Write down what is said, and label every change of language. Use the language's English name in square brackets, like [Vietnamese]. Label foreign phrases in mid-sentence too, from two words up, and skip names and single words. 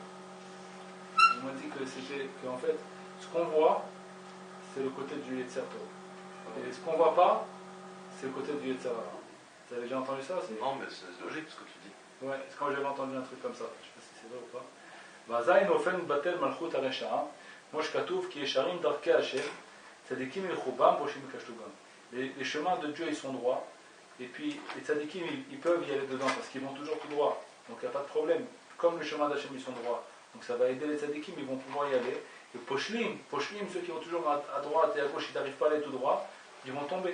[French] On m'a dit qu'en fait, ce qu'on voit, c'est le côté du Yetzerto. Et ce qu'on ne voit pas, c'est le côté du Yetzerara. Vous avez déjà entendu ça? Non, mais c'est logique ce que tu dis. Ouais, quand j'avais entendu un truc comme ça, je ne sais pas si c'est vrai ou pas. [Hebrew] ואזי נופל מתבטל מלכות הרשע, כמו שכתוב כי ישרים דרכי השם, צדיקים ילכו בם, פושעים ייכשלו בם. [French] Les chemins de Dieu ils sont droits, et puis les tzadikim ils peuvent y aller dedans parce qu'ils vont toujours tout droit, donc il n'y a pas de problème. Comme les chemins d'Hachem ils sont droits, donc ça va aider les tzadikim, ils vont pouvoir y aller. Et poshlim, ceux qui vont toujours à droite et à gauche, ils n'arrivent pas à aller tout droit, ils vont tomber.